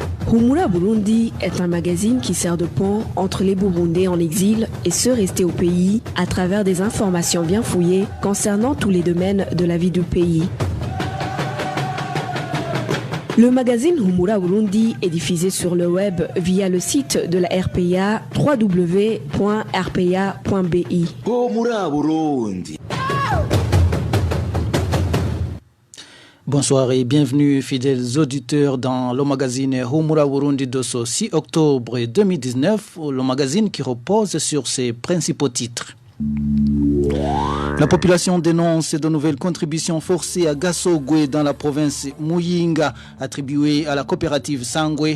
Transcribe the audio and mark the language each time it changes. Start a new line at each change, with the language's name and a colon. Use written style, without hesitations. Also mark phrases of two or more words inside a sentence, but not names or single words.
French: Humura Burundi est un magazine qui sert de pont entre les Burundais en exil et ceux restés au pays à travers des informations bien fouillées concernant tous les domaines de la vie du pays. Le magazine Humura Burundi est diffusé sur le web via le site de la RPA www.rpa.bi. Humura Burundi. Bonsoir et bienvenue fidèles auditeurs dans le magazine Humura Burundi de ce 6 octobre 2019, le magazine qui repose sur ses principaux titres. La population dénonce de nouvelles contributions forcées à Gasogwe dans la province Muyinga, attribuées à la coopérative Sangwe.